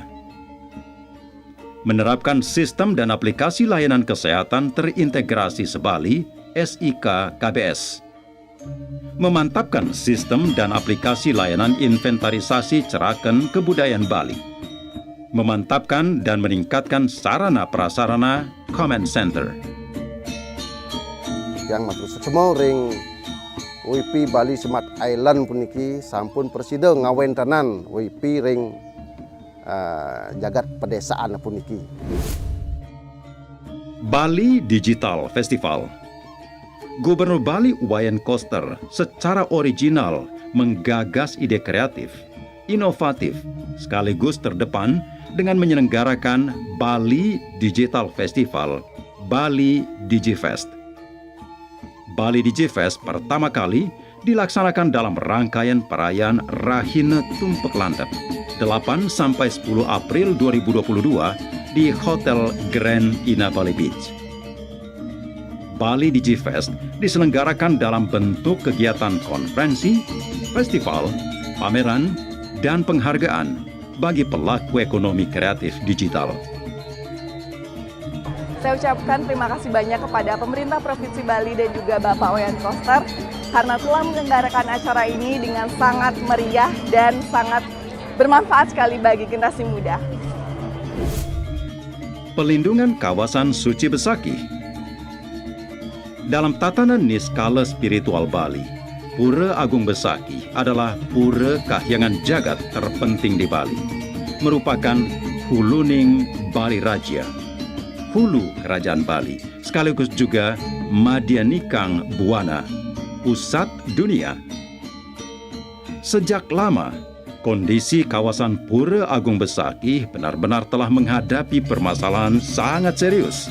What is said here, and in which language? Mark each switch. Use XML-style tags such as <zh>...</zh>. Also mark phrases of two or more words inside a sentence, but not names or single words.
<id>Menerapkan sistem dan aplikasi layanan kesehatan terintegrasi Sebali SIK KBS. Memantapkan sistem dan aplikasi layanan inventarisasi ceraken kebudayaan Bali. Memantapkan dan meningkatkan sarana prasarana Command Center.</id> <ban>Yang matur semua ring WP Bali Smart Island puniki sampun presida ngawentanan WP ring jagat pedesaan puniki.</ban> <id>Bali Digital Festival. Gubernur Bali Wayan Koster secara original menggagas ide kreatif, inovatif, sekaligus terdepan dengan menyelenggarakan Bali Digital Festival, Bali DigiFest. Bali DigiFest pertama kali dilaksanakan dalam rangkaian perayaan Rahine Tumpek Landep 8-10 April 2022 di Hotel Grand Ina Bali Beach. Bali DigiFest diselenggarakan dalam bentuk kegiatan konferensi, festival, pameran, dan penghargaan bagi pelaku ekonomi kreatif digital. Saya ucapkan terima kasih banyak kepada pemerintah Provinsi Bali dan juga Bapak Wayan Koster karena telah menyelenggarakan acara ini dengan sangat meriah dan sangat bermanfaat sekali bagi generasi muda. Pelindungan kawasan suci Besaki. Dalam tatanan niskala spiritual Bali, Pura Agung Besaki adalah pura kahyangan jagat terpenting di Bali. Merupakan huluning Bali Raja, hulu kerajaan Bali, sekaligus juga Madianikang Buana, pusat dunia. Sejak lama, kondisi kawasan Pura Agung Besaki benar-benar telah menghadapi permasalahan sangat serius.</id>